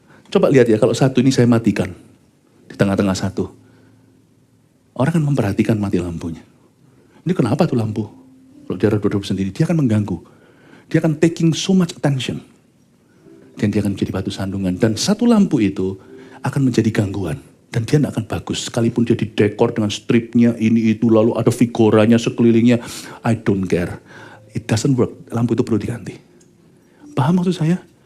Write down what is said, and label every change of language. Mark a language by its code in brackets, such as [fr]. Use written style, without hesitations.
[id] Coba lihat ya, kalau satu ini saya matikan, di tengah-tengah satu. Orang kan memperhatikan mati lampunya. Ini kenapa tuh lampu? Kalau dia redup sendiri, dia akan mengganggu. Dia akan [en] taking so much attention. [id] Dan dia akan menjadi batu sandungan. Dan satu lampu itu akan menjadi gangguan. Dan dia tidak akan bagus, sekalipun dia didekor dengan stripnya, ini itu, lalu ada figuranya sekelilingnya. [en] I don't care. It doesn't work, [id] lampu itu perlu diganti. Paham maksud saya?